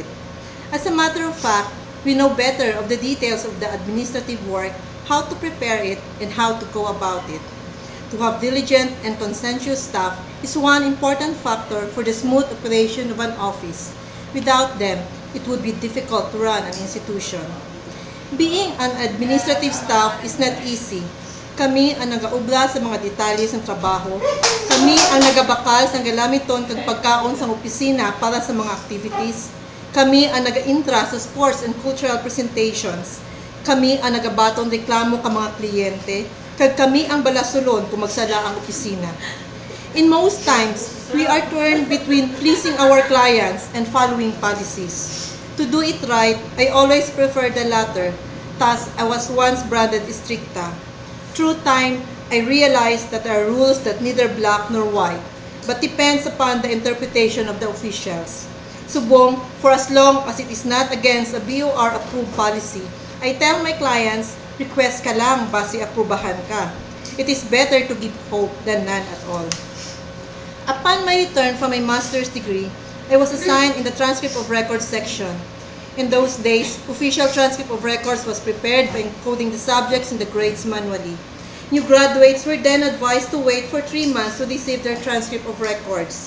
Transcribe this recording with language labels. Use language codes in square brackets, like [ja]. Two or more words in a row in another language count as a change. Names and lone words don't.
[en] As a matter of fact, we know better of the details of the administrative work, how to prepare it, and how to go about it. To have diligent and conscientious staff is one important factor for the smooth operation of an office. Without them, it would be difficult to run an institution. Being an administrative staff is not easy. [hil] Kami ang nagaubla sa mga detalye sa trabaho. Kami ang nagabakal sa galamiton kag pagkaon sa opisina para sa mga activities. Kami ang naga-intra sa [en] sports and cultural presentations. [hil] Kami ang nagabaton reklamo ka mga kliyente. Kag kami ang balasulon kung magsala ang opisina. [en] In most times, we are torn between pleasing our clients and following policies. To do it right, I always prefer the latter. Thus, I was once branded stricta. Through time, I realized that there are rules that neither black nor white, but depends upon the interpretation of the officials. Subong, for as long as it is not against a BOR approved policy, I tell my clients, [hil] request ka lang base aprubahan ka. [en] It is better to give hope than none at all. Upon my return from my master's degree, I was assigned in the transcript of records section. In those days, official transcript of records was prepared by encoding the subjects in the grades manually. New graduates were then advised to wait for 3 months to receive their transcript of records.